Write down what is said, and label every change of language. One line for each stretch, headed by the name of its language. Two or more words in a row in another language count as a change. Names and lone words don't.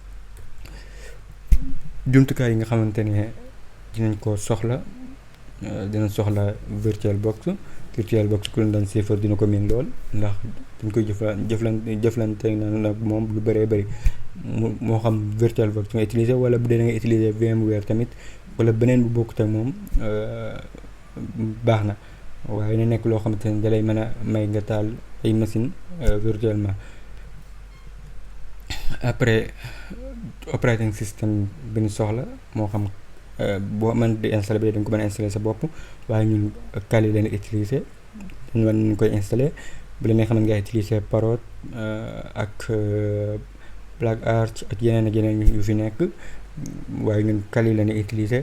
Wolof: jumtukaay yi nga xamante ne dinañ ko soxla dinañ soxla VirtualBox ku leen daan seefar dina ko miin lool ndax dañ koy jëflante nag moom lu bëree bëri moo xam VirtualBox nga utiliser wala bu dee da nga utiliser VMware tamit wala beneen bu bokkut ak moom baax na waaye na nekk loo xamante ne dalay mën a may nga taal ay
French: machine virtuellement.
Wolof: après
English: operating system
Wolof: bi ñu soxla moo xam boo mën di installer bi dañ ko mën a installer sa bopp waaye ñun Kali leen utiliser dañu mën nañu koy installer bu leen xam ne nga utiliser Parrot ak Black Arch ak yeneen yu fi nekk waaye ñun Kali leen utiliser.